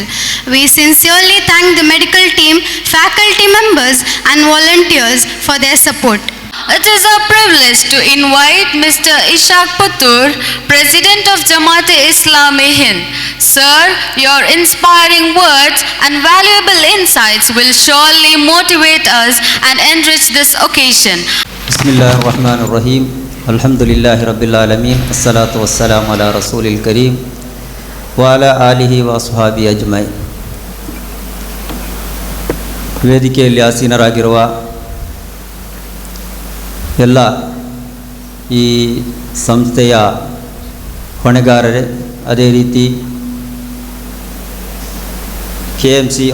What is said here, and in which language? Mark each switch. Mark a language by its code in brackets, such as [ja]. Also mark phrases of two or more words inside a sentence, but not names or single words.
[en] We sincerely thank the medical team, faculty members, and volunteers for their support. It is our privilege to invite Mr. Ishaq Puttur, President of Jamaat-e-Islami Hind. Sir, your inspiring words and valuable insights will surely motivate us and enrich this occasion. [ar] بسم الله الرحمن الرحيم. الحمد لله رب العالمين. الصلاة والسلام على رسول الكريم وعلى آله وأصحابه أجمعين. [kn] ವೇದಿಕೆಯಲ್ಲಿ ಆಸೀನರಾಗಿರುವ ಎಲ್ಲ ಈ ಸಂಸ್ಥೆಯ ಹೊಣೆಗಾರರೇ, ಅದೇ ರೀತಿ KMC